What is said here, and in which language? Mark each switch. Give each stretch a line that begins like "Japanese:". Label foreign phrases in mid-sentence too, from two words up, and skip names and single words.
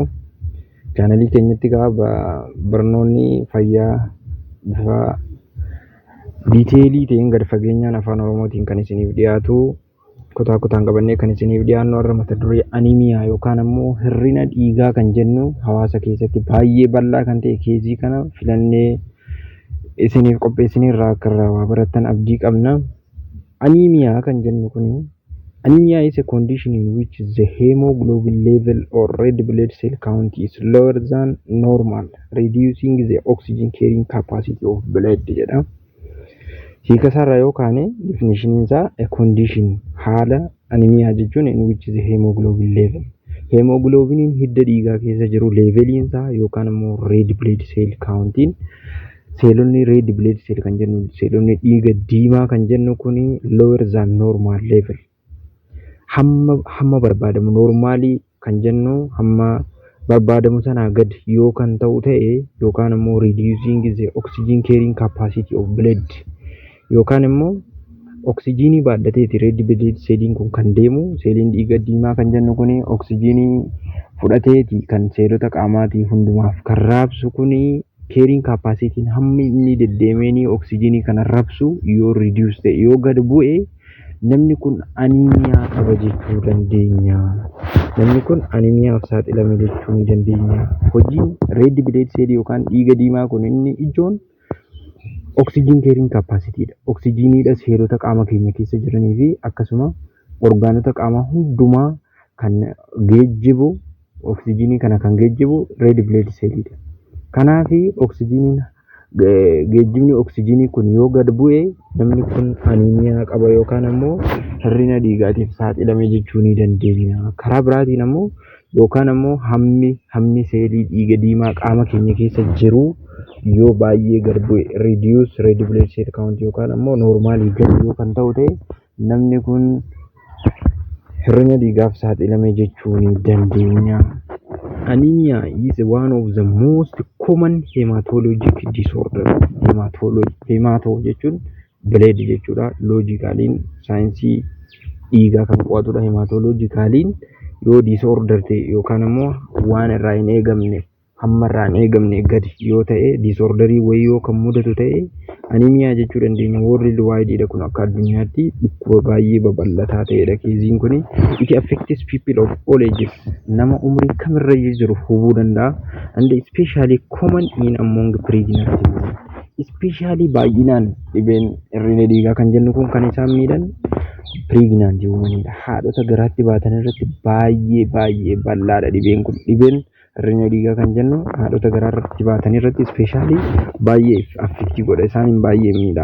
Oromo: Chaanalii keenyatti barnoonni fayyaa bifa diiteelii ta'een gad fageenyaan afaan Oromootiin kan isiniif dhiyaatu kutaa kutaan qabannee kan isiniif dhiyaannu irra mata duree aniimiyaa yookaan immoo hir'ina dhiigaa kan jennu hawaasa keessatti baay'ee bal'aa kan ta'e keezii kana filannee isiniif qopheessinee irraa akka irraa waa barattan abdii qabna. Aniimiyaa kan jennu kuni
English: anemia is a condition in which the hemoglobin level or red blood cell count is lower than normal, reducing the oxygen carrying capacity of blood jedha.
Oromo: Hiikasaarraa yookaan definition isaa
English: a condition
Oromo: haala anemia jechuun
English: in which the hemoglobin
Oromo: hidda dhiigaa keessa jiru leveliin isaa yookaan immoo
English: red blood cell countiin
Oromo: seelonni
English: red blood cell
Oromo: kan jennu seelonni dhiiga diimaa kan jennu kuni
English: lower than normal level
Oromo: hamma barbaadamu normaalii kan jennu hamma barbaadamu sanaa gad yoo kan ta'u ta'e yookaan immoo reducing
English: the oxygen carrying capacity of blood
Oromo: yookaan immoo oksijiinii baadhateeti
English: red blood celliin
Oromo: kun kan deemu seeliin dhiiga diimaa kan jennu kuni oksijiinii fudhateeti kan seelota qaamaatii hundumaaf kan raabsu kuni
English: carrying capacity
Oromo: hammi inni deddeemeenii oksijiinii kana raabsu yoo reduce ta'e yoo gad bu'e namni kun aniimiyaa qaba jechuu dandeenya. Namni kun aniimiyaaf saaxilame jechuu ni dandeenya. Hojiin
English: red blood cell
Oromo: yookaan dhiiga diimaa kun inni ijoon
English: oxygen carrying capacity
Oromo: dha. Oksijiiniidha seelota qaama keenya keessa jiranii fi akkasuma orgaanota qaamaa hundumaa kan geejjibu oksijiinii kana kan geejjibu
English: red blood cell
Oromo: dha. Kanaaf oksijiiniin geejjibni oksijiinii kun yoo gad bu'e namni kun aniimiyaa qaba yookaan immoo hir'ina dhiigaatiif saaxilame jechuu ni dandeenya. Karaa biraatiin immoo yookaan immoo hammi seelii dhiiga diimaa qaama keenya keessa jiru yoo baay'ee gad bu'e
English: reduce red blood cell count
Oromo: yookaan immoo normaalii gad yoo kan ta'u ta'e namni kun hir'ina dhiigaaf saaxilame jechuu ni dandeenya.
English: Anemia is one of the most common hematologic disorder.
Oromo: Hemato jechuun blood jechuudha. Loojikaaliin saayinsii dhiigaa kan qo'atudha. Hematoloojikaaliin yoo disorder ta'e yookaan immoo waan irraa hin eegamne hamma irraa hin eegamne gadi yoo ta'e disorderii wayii yoo kan mudatu ta'e anemia jechuu dandeenya.
English: World wide
Oromo: kun akka addunyaatti dhukkuba baay'ee babal'ataa ta'edha. Keeziin kun
English: it affects people of all ages.
Oromo: Nama umrii kamirra jiru hubuu danda'a.
English: And especially common in among pregnant women.
Oromo: Especially baay'inaan dhibeen hir'ina dhiigaa kan jennu kun kan isaan miidhan
English: pregnant womenidha.
Oromo: Haadhota garaatti baatan irratti baay'ee bal'aadha dhibeen kun. Dhibeen hir'ina dhiigaa kan jennu haadhota garaatti baatan irratti especially baay'ee affecti godha. Isaan baay'ee miidha.